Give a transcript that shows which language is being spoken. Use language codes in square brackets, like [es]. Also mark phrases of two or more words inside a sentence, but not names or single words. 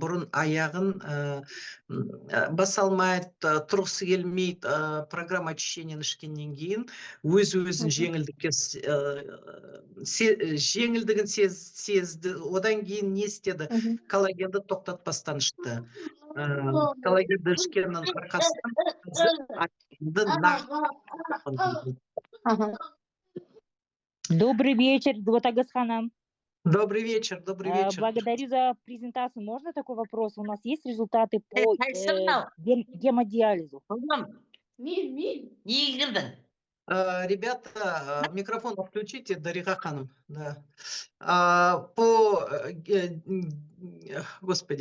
[kk] Бұрын аяғын баса алмайды, тұрғысы келмейді, [ru] программа очищениені [kk] ішкеннен кейін өз-өзін жеңілдігін сезді. Одан кейін не істеді? Коллагенді тоқтатпастан ішті. Коллагенді ішкеннің арқасынан [ru] Добрый вечер, Ботагөз ханым. Добрый вечер, добрый вечер. Благодарю за презентацию. Можно такой вопрос? У нас есть результаты по гемодиализу? Ребята, микрофон включите, Дарига ханым. Да. Господи.